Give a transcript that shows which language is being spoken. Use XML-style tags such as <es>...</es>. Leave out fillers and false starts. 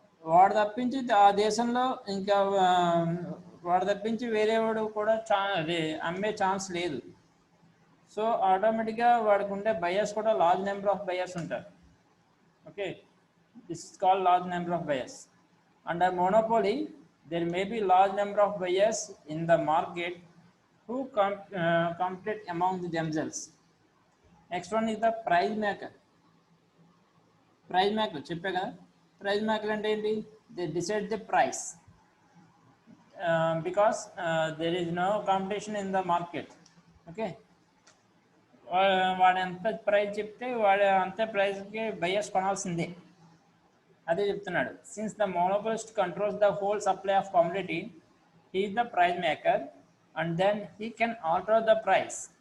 <te>వాడు తప్పించి ఆ దేశంలో ఇంకా వాడు తప్పించి వేరే వాడు కూడా అమ్మే ఛాన్స్ లేదు. సో ఆటోమేటిక్గా వాడికి ఉండే బయర్స్ కూడా లార్జ్ నెంబర్ ఆఫ్ బయర్స్ ఉంటారు.</te> <en>Okay, this is called large number of buyers. Under monopoly there may be large number of buyers in the market who compete among themselves. Next one is the price maker.</en> <te>చెప్పే కదా price maker అంటే ఏంటి?</te> <en>they decide the price because there is no competition in the market.</en> <te>Okay, వాడు ఎంత price చెప్తే వాడు అంతే ప్రైస్కి బయర్స్ కొనాల్సిందే, అదే చెప్తున్నాడు.</te> <en>Since the monopolist controls the whole supply of commodity, he is the price maker and then he can alter the price.</en>